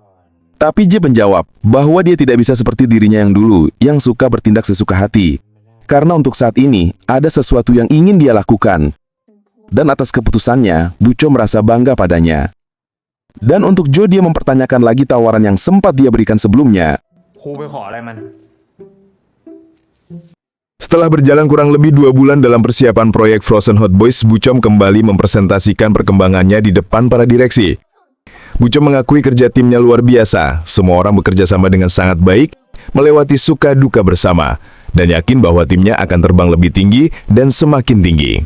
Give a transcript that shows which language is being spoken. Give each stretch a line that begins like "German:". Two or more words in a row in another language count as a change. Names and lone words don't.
Indonesian: Tapi Jeb menjawab bahwa dia tidak bisa seperti dirinya yang dulu, yang suka bertindak sesuka hati. Karena untuk saat ini, ada sesuatu yang ingin dia lakukan. Dan atas keputusannya, Bucom merasa bangga padanya. Dan untuk Joe, dia mempertanyakan lagi tawaran yang sempat dia berikan sebelumnya.
Thai: ครูไปขออะไรมัน
Indonesian: Setelah berjalan kurang lebih 2 bulan dalam persiapan proyek Frozen Hot Boys, Bucom kembali mempresentasikan perkembangannya di depan para direksi. Bucom mengakui kerja timnya luar biasa. Semua orang bekerja sama dengan sangat baik, melewati suka duka bersama, dan yakin bahwa timnya akan terbang lebih tinggi dan semakin tinggi.